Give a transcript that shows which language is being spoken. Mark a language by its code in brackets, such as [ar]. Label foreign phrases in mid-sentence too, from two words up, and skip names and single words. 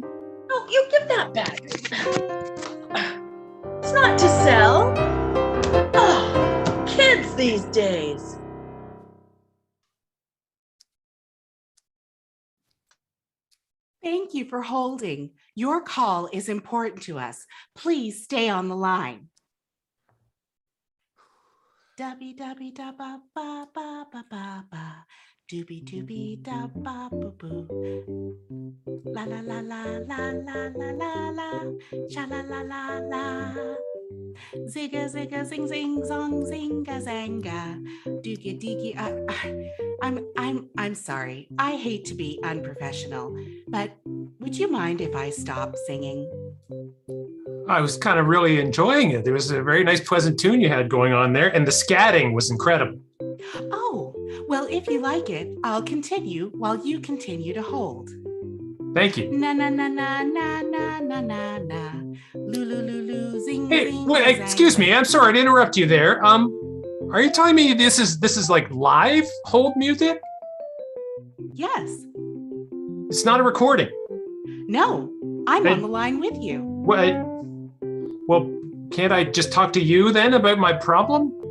[en] No, you give that back. It's not to sell. Oh, kids these days. Thank you for holding. Your call is important to us. Please stay on the line. Dubby dubby da ba ba ba ba ba ba. Doobie doobie da ba boo boo. La la la la la la la la la. Sha la la la la. Zigga zigga zing zing zong zinga zanga. Doogie deegie. I'm sorry. I hate to be unprofessional, but would you mind if I stop singing? I was kind of really enjoying it. There was a very nice, pleasant tune you had going on there, and the scatting was incredible. Oh, well, if you like it, I'll continue while you continue to hold. Thank you. Na na na na na na na na na. Loo loo loo loo zing Hey, zing. wait, excuse me. I'm sorry to interrupt you there. Are you telling me this is like live hold music? Yes. It's not a recording. No, I'm Then- on the line with you. What? Well, can't I just talk to you then about my problem?